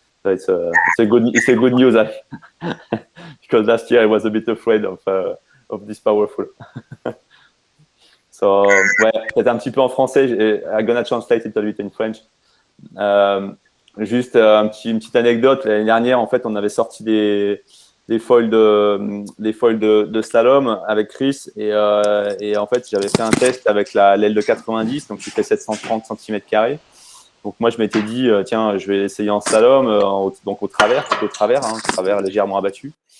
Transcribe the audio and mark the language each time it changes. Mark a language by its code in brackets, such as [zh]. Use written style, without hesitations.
[en] So it's a good news. Because last year I was a bit afraid of this powerful. [fr] So, peut-être un petit peu en français. [en] I'm gonna translate it a little bit in French. [fr] Juste une petite anecdote. L'année dernière, en fait, on avait sorti des foils de slalom avec Chris, et en fait, j'avais fait un test avec l'aile de 90, donc qui fait 730 cm². Donc moi, je m'étais dit, tiens, je vais essayer en slalom, donc au travers légèrement abattu.